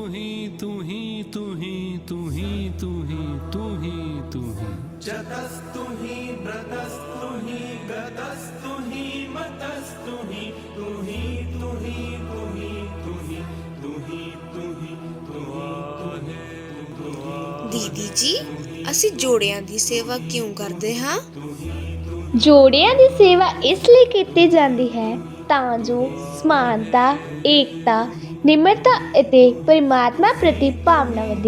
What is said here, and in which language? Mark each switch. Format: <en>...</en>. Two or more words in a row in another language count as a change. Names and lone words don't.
<pa>हि तु हि तु हि तु हि तु हि तु हि तु हि जतस्तु हि व्रतस्तु हि गतस्तु हि मतस्तु हि तु हि तु हि तु हि तु हि तु हि तु हि तु हि ਦੀਦੀ ਜੀ, ਅਸੀਂ ਜੋੜਿਆਂ ਦੀ ਸੇਵਾ ਕਿਉਂ ਕਰਦੇ ਹਾਂ? ਜੋੜਿਆਂ ਦੀ ਸੇਵਾ ਇਸ ਲਈ ਕੀਤੀ ਜਾਂਦੀ ਹੈ ਤਾਂ ਜੋ ਸਮਾਨਤਾ, ਏਕਤਾ, ਨਿਮਰਤਾ ਅਤੇ ਪਰਮਾਤਮਾ ਪ੍ਰਤੀ ਭਾਵਨਾ ਵਧੇ।</pa>